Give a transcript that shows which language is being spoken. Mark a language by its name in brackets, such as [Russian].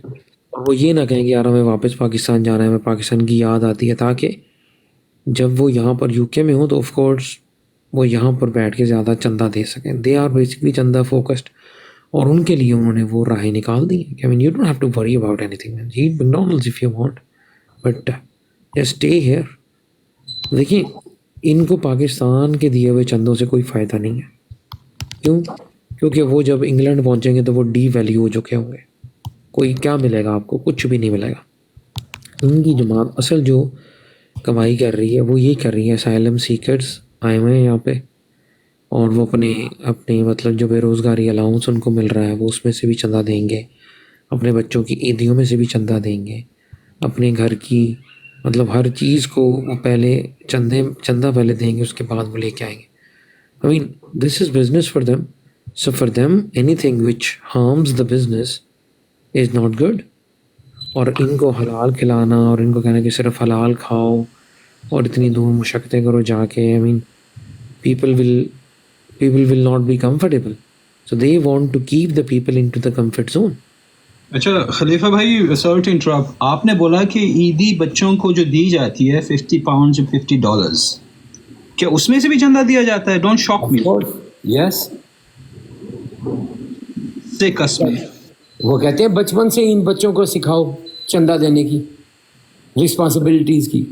[Urdu] اور وہ یہ نہ کہیں کہ یار ہمیں واپس پاکستان جانا ہے، ہمیں پاکستان کی یاد آتی ہے، تاکہ جب وہ یہاں پر یو کے میں ہوں تو آف کورس وہ یہاں پر بیٹھ کے زیادہ چندہ دے سکیں. [English] they are basically چندہ focused, [Urdu] اور ان کے لیے انہوں نے وہ راہیں نکال دی کہ [English] I mean you don't have to worry about anything man. Eat McDonald's if you want but just stay here. [Urdu] دیکھیں ان کو پاکستان کے دیے ہوئے چندوں سے کوئی فائدہ نہیں ہے. کیوں؟ کیونکہ وہ جب انگلینڈ پہنچیں گے تو وہ ڈی ویلیو ہو چکے ہوں گے. کوئی کیا ملے گا آپ کو؟ کچھ بھی نہیں ملے گا. ان کی جماعت اصل جو کمائی کر رہی ہے وہ یہ کر رہی ہے، اسائلم سیکرز آئے ہوئے ہیں یہاں پہ، اور وہ اپنے مطلب جو بے روزگاری الاؤنس ان کو مل رہا ہے وہ اس میں سے بھی چندہ دیں گے، اپنے بچوں کی عیدیوں میں سے بھی چندہ دیں گے، اپنے گھر کی مطلب ہر چیز کو وہ پہلے چندہ پہلے دیں گے، اس کے بعد وہ لے کے آئیں گے. [English] I mean this is business for them. So for them anything which harms the business is not good. [Urdu] اور ان کو حلال کھلانا اور ان کو کہنا کہ صرف حلال کھاؤ اور اتنی دور مشقتیں کرو جا کے، [English] I mean people will not be comfortable. So they want to keep the people into the comfort zone. [Urdu] اچھا خلیفہ بھائی، [English] sorry to interrupt, [Urdu] آپ نے بولا کہ عیدی بچوں کو جو دی جاتی ہے $50 یا $50، کیا اس میں سے بھی چندہ دیا جاتا ہے؟ [English] Don't shock me. Yes, [Urdu] سے قسم وہ کہتے ہیں بچپن سے ان بچوں کو سکھاؤ چندہ دینے کی، رسپانسبلٹیز کی.